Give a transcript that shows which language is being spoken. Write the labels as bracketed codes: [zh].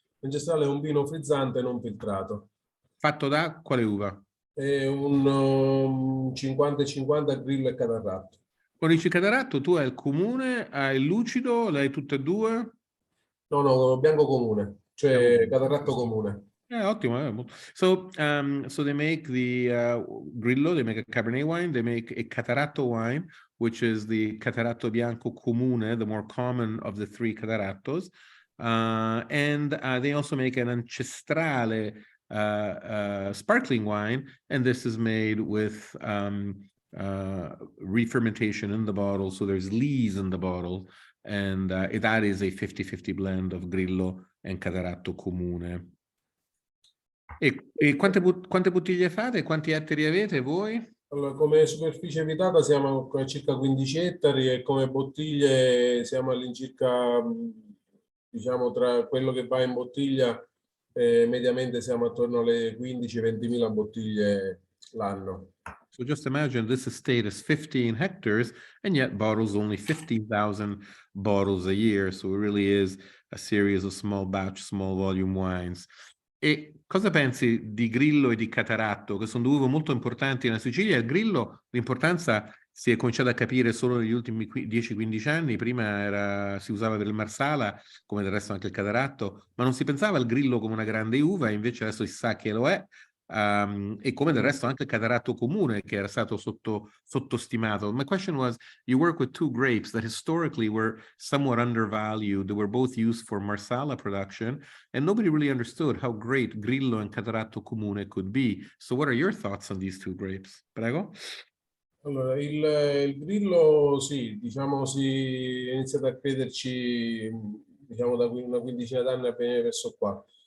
[it] L'ancestrale è un vino frizzante non filtrato. Fatto da quale uva? È un 50-50 grillo e catarratto. Con il catarratto tu hai il comune, hai il lucido, l'hai tutte e due? No, bianco comune, cioè catarratto comune. Ottimo. [en] So they make the Grillo, they make a Cabernet wine, they make a Cataratto wine, which is the Cataratto Bianco Comune, the more common of the three Catarattos. And they also make an Ancestrale sparkling wine, and this is made with re-fermentation in the bottle, so there's lees in the bottle, and that is a 50-50 blend of Grillo and Cataratto Comune. [it] E quante bottiglie fate? Quanti ettari avete voi? Allora, come superficie abitata siamo a circa 15 ettari e come bottiglie siamo all'incirca, diciamo, tra quello che va in bottiglia, mediamente siamo attorno alle 15-20.000 bottiglie l'anno. [en] So just imagine this estate is 15 hectares and yet bottles only 15,000 bottles a year. So it really is a series of small batch, small volume wines. [it] E cosa pensi di Grillo e di Cataratto, che sono due uve molto importanti nella Sicilia? Il Grillo, l'importanza si è cominciata a capire solo negli ultimi 10-15 anni, prima si usava per il Marsala, come del resto anche il Cataratto, ma non si pensava al Grillo come una grande uva, invece adesso si sa che lo è, e come del resto anche il Cataratto comune, che era stato sottostimato. [en] My question was, you work with two grapes that historically were somewhat undervalued. They were both used for Marsala production, and nobody really understood how great Grillo and Cataratto comune could be. So what are your thoughts on these two grapes? [it] Prego. Allora, il Grillo, sì, diciamo, si è iniziato a crederci, diciamo, da una quindicina d'anni a venire verso qua.